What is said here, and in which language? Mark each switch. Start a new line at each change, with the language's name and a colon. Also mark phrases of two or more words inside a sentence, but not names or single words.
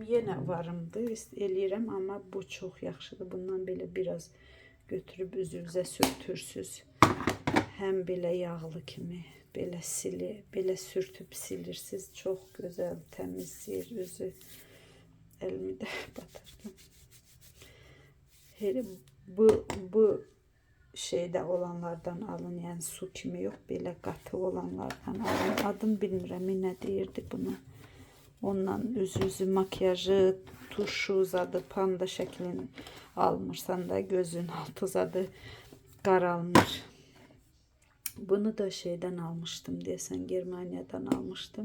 Azerbaijani: Yenə varımdı, eləyirəm, amma bu çox yaxşıdır. Bundan belə biraz götürüb üzünüzə sürtürsüz. Həm belə yağlı kimi, belə belə sürtüb silirsiniz. Çox gözəl təmizləyir üzü. Elimi də batırdım.
Turkish: Bu şeyde olanlardan alın, yani su kimi yok, böyle katı olanlardan alın.
Azerbaijani: Adım bilmirəm, ne deyirdi bunu. Ondan üzü makyajı, tuşu zadı, panda şəklini almırsan da gözün altı zadı qaralmır. Bunu da şeyden almıştım deyəsən, Germaniyadan almıştım.